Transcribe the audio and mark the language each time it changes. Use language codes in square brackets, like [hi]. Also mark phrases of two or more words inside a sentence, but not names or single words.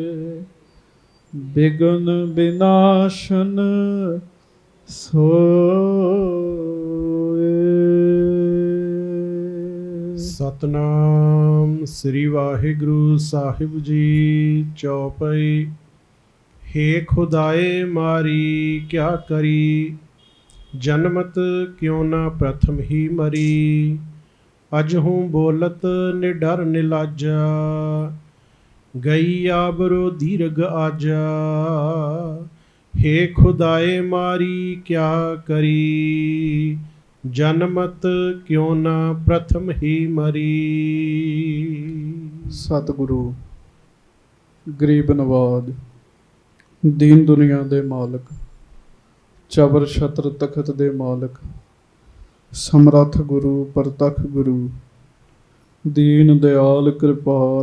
[pa] ਬਿਘਨ ਵਿਨਾਸ਼ਨ ਸੋਏ। ਸਤਨਾਮ ਸ੍ਰੀ ਵਾਹਿਗੁਰੂ ਸਾਹਿਬ ਜੀ। ਚੌਪਈ। हे खुदाए मारी क्या करी, जन्मत क्यों न प्रथम ही मरी। अजहूँ बोलत निडर निलाजा, ਗਈ ਆਬਰੋ ਦੀਰਘ ਆਜਾ, ਹੇ ਖੁਦਾਏ ਮਾਰੀ ਕਿਆ ਕਰੀ, ਜਨਮਤ ਕਿਉ ਨਾ ਪ੍ਰਥਮ ਹੀ ਮਰੀ। ਸਤਿਗੁਰੂ ਗਰੀਬ ਨਵਾਜ, ਦੀਨ ਦੁਨੀਆ ਦੇ ਮਾਲਕ, ਚਬਰ ਛਤਰ ਤਖਤ ਦੇ ਮਾਲਕ, ਸਮਰੱਥ ਗੁਰੂ ਪ੍ਰਤੱਖ ਗੁਰੂ, ਦੀਨ ਦਿਆਲ ਕਿਰਪਾਲ